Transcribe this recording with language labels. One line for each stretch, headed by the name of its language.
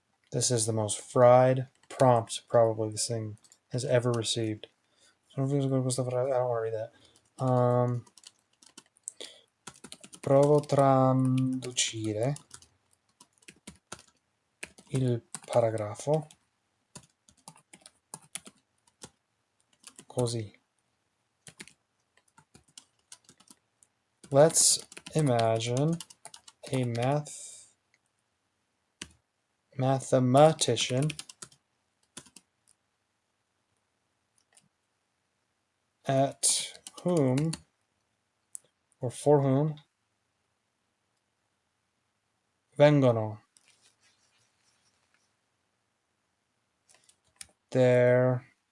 English: This is the most fried prompt probably this thing has ever received. I don't want to read that.
Italian: Provo traducire il paragrafo così.
English: Let's imagine a mathematician at whom or for whom vengono their